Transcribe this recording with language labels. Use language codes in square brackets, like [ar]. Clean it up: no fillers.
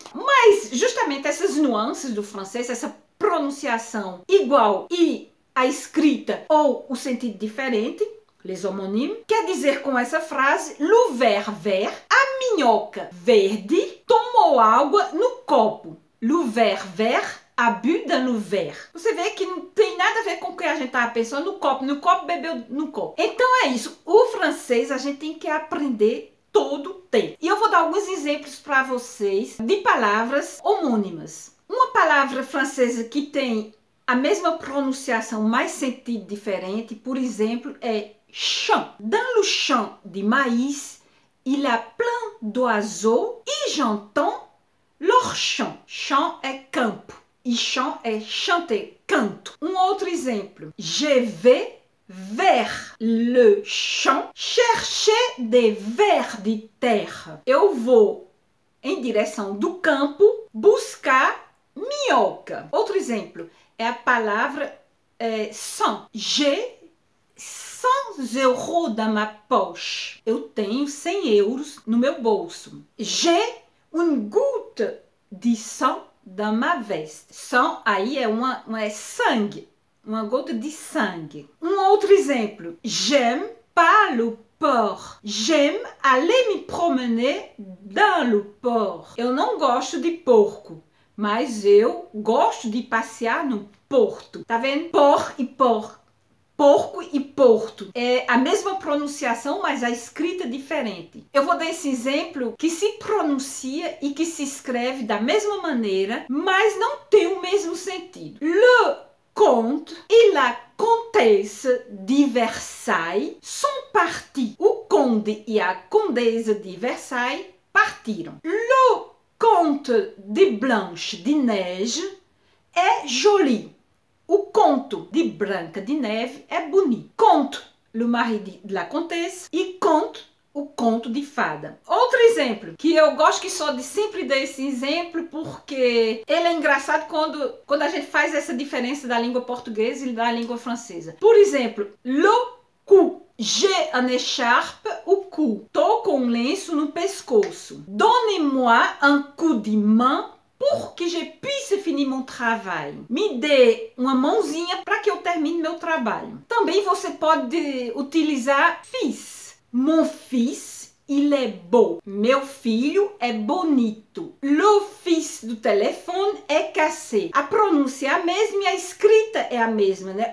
[pt] Mas justamente essas nuances do francês, essa pronunciação igual e a escrita ou o sentido diferente, [fr] les homonymes, [pt] quer dizer com essa frase: [fr] le verre vert, [pt] a minhoca verde tomou água no copo. [fr] Le verre vert a bu dans le verre. [pt] Você vê que não tem nada a ver com o que a gente estava pensando no copo bebeu no copo. Então é isso, o francês a gente tem que aprender todo o tempo. E eu vou dar alguns exemplos para vocês de palavras homônimas. Uma palavra francesa que tem a mesma pronunciação, mais sentido diferente, por exemplo, é champ. [fr] Dans le champ de maïs, il y a plein d'oiseaux et j'entends leur chant. [pt] Chant é campo e chant é chanter, canto. Um outro exemplo: [fr] je vais vers le champ chercher des vers de terre. [pt] Eu vou em direção do campo buscar minhoca. Outro exemplo é a palavra sans. [fr] J'ai 100 euros dans ma poche. [pt] Eu tenho 100 euros no meu bolso. [fr] J'ai une goutte de sang dans ma veste. [pt] Sang aí é sangue. Uma gota de sangue. Um outro exemplo: [fr] j'aime pas le porc. J'aime aller me promener dans le porc. [pt] Eu não gosto de porco, mas eu gosto de passear no porto. Tá vendo? Por e por. Porco e porto. É a mesma pronunciação, mas a escrita diferente. Eu vou dar esse exemplo que se pronuncia e que se escreve da mesma maneira, mas não tem o mesmo sentido. [fr] Le comte et la comtesse de Versailles sont partis. [pt] O conde e a condesa de Versailles partiram. [fr] Le conte de Blanche de Neige é joli. [pt] O conto de Branca de Neve é bonito. Conte, [fr] le mari de la comtesse, [pt] e conte, o conto de fada. Outro exemplo, que eu gosto que só de sempre dar esse exemplo, porque ele é engraçado quando a gente faz essa diferença da língua portuguesa e da língua francesa. Por exemplo, [fr] le cou. J'ai un écharpe au cou. [pt] Tô com um lenço no pescoço. [fr] Donnez-moi un coup de main pour que je puisse finir mon travail. [pt] Me dê uma mãozinha para que eu termine meu trabalho. Também você pode utilizar fils. [fr] Mon fils, il est beau. [pt] Meu filho é bonito. Le fils do telefone é cassé. A pronúncia é a mesma e a escrita é a mesma, né?